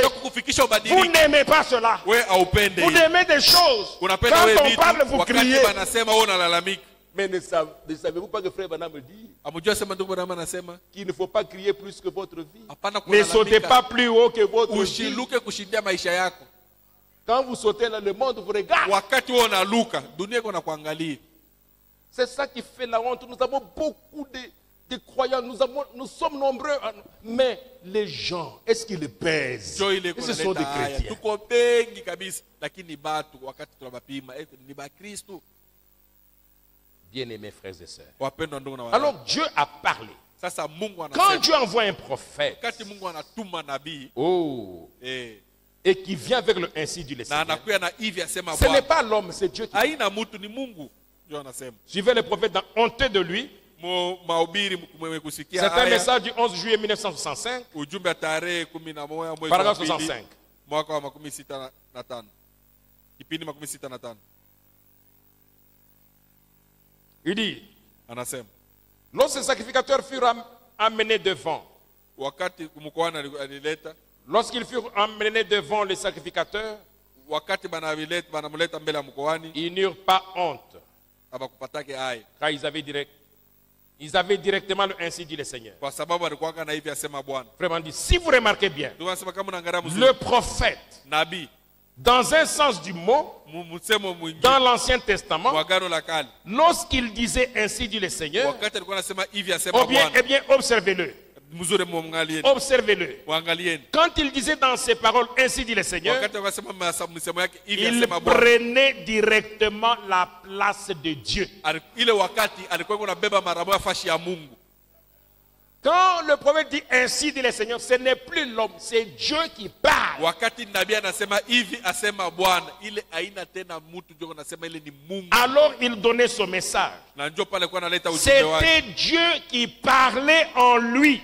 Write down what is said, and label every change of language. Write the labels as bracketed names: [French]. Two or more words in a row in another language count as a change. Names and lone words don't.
[Swahili] juu ya kukufikisha [French] vous [Swahili] ubadilike, [French] n'aimez pas cela. [Swahili] we aupende [French] Vous [Swahili] hiyo. [French] aimez des choses. [Swahili] Unapenda [French] Quand [Swahili] we [French] on [Swahili] vitu [French] parle, vous [Swahili] wakati [French] criez. [Swahili] banasema wewe unalalamika. [French] Mais ne savez-vous pas que frère Branham dit [Swahili] Amujua sema ndugu Branham anasema [French] qu'il ne faut pas crier plus que votre vie. [Swahili] hapana [French] Ne sautez [Swahili] kulalamika, [French] pas plus haut que votre vie. [Swahili] ushiluke kushindia maisha yako. [French] Quand vous sautez là, le monde vous regarde. [Swahili] Wakati wewe unaluka, dunia iko nakuangalia. [French] C'est ça qui fait la honte. Nous avons beaucoup de croyants, nous sommes nombreux, mais les gens, est-ce qu'ils le pèsent? [Swahili] Ndio ile [French] Et [Swahili] iko [French] ce sont des [Swahili] naleta haya. [French] chrétiens. [Swahili] Tuko bengi kabisa, lakini batu wakati tunabapima ni ba Kristo. [French] Bien-aimés frères et sœurs. [Swahili] Wapendwa ndugu na wadada. [French] Alors Dieu a parlé. [Swahili] Sasa Mungu [French] Quand [Swahili] anasema, [French] Dieu envoie un prophète, [Swahili] wakati Mungu anatuma nabii [French] et qui vient avec le ainsi dit le [Swahili] na [French] Seigneur, [Swahili] anakuya na hivi asema [French] ce n'est [Swahili] Bwana, [French] pas l'homme, c'est Dieu qui parle. [Swahili] haina mtu, ni Mungu ndio anasema. [French] Suivez le prophète dans honteux de lui. [Swahili] Mahubiri mwenye kusikia [French] C'est un [Swahili] haya, [French] message du 11 juillet 1965, [Swahili] ujumbe wa tarehe 11 mwezi wa [French] paragraphe [Swahili] pili, 65. mwaka wa 65, kipindi 65. [French] Il dit, [Swahili] Anasema [French] lorsque les sacrificateurs furent amenés devant, [Swahili] wakati mkoani alileta, [French] lorsqu'ils furent amenés devant les sacrificateurs, [Swahili] wakati banamleta mbele ya mkoani, [French] ils n'eurent pas honte, [Swahili] abakupatake haya [French] car ils avaient directement le ainsi dit le Seigneur. [Swahili] kwa sababu alikuwa na hivi asema Bwana. [French] Vraiment dit, si vous remarquez bien, [Swahili] Ndio anasema kama unaangalia mzuri, [French] le prophète, [Swahili] nabii [French] dans un sens du mot, [Swahili] msemo mwingine [French] dans l'Ancien Testament, [Swahili] wa Agano la Kale, [French] lorsqu'il disait ainsi dit le Seigneur, [Swahili] wakati alikuwa anasema hivi asema eh Bwana, [French] bien, observez-le. [Swahili] mzuri muangalieni, [French] Observez-le. [Swahili] waangalieni. [French] Quand il disait dans ses paroles ainsi dit le Seigneur, [Swahili] Wakati alikuwa anasema msemo yake hivi [French] il [Swahili] asema Bwana, [French] prenait directement la place de Dieu. [Swahili] ile wakati alikuwa anabeba mara moja fashi ya Mungu. [French] Quand le prophète dit ainsi dit le Seigneur, ce n'est plus l'homme, c'est Dieu qui parle. [Swahili] Wakati nabii anasema hivi asema Bwana, ile haina tena mtu, ndio anasema ile ni Mungu. [French] Alors il donnait son message. [Swahili] Na ndio pale alikuwa analeta ujumbe wake. [French] C'était Dieu qui parlait en lui.